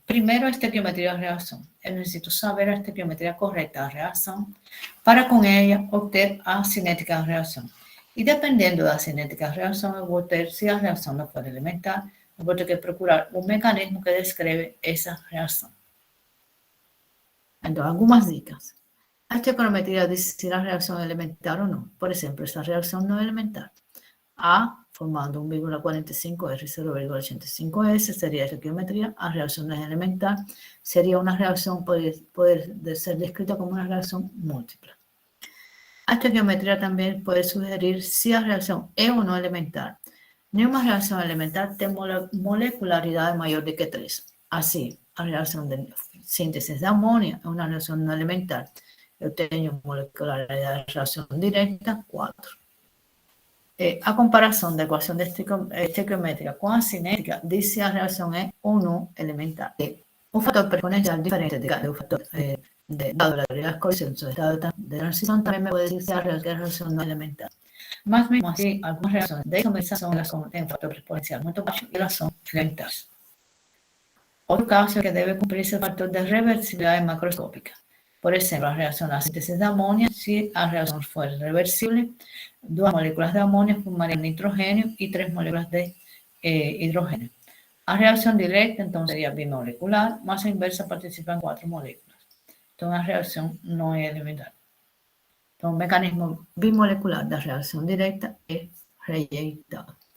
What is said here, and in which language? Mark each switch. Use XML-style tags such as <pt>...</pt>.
<pt>Primeiro, a estequiometria da reação. Eu necessito saber a estequiometria correta da reação para, com ela, obter a cinética da reação. E dependendo da cinética da reação, eu vou ter, se a reação não for elementar, eu vou ter que procurar um mecanismo que descreve essa reação. Então, algumas dicas.</pt> <es>A estequiometría dice si la reacción es elemental o no. Por ejemplo, esta reacción no es elemental. A formando 1,45R, 0,85S sería estequiometría. A reacción no es elemental. Sería una reacción, puede ser descrita como una reacción múltiple. A estequiometría también puede sugerir si la reacción es o no elemental. Ninguna reacción elemental tiene molecularidad mayor de que 3. Así, la reacción de síntesis de amonio es una reacción no elemental.</es> <pt>Eu tenho molecularidade de reação direta, 4. A comparação da equação estequiométrica com a cinética diz se a reação é ou não elementar. O fator exponencial diferente do fator</pt> <es>dado las condiciones de estado de transición también me puede decir si la reacción no es elemental.</es> <pt>Mas mesmo assim, algumas reações de isomerização elas têm um fator exponencial muito baixo e elas são elementais. Outro caso é que deve cumprir-se o fator de reversibilidade macroscópica.</pt> <es>Por ejemplo, la reacción a síntesis de amonio, si la reacción fuera reversible, 2 moléculas de amonio formarían nitrógeno y 3 moléculas de hidrógeno. La reacción directa, entonces, sería bimolecular, más a inversa participan 4 moléculas. Entonces, la reacción no es elemental. Entonces, un mecanismo bimolecular de reacción directa es</es> <pt>rejeitado.</pt>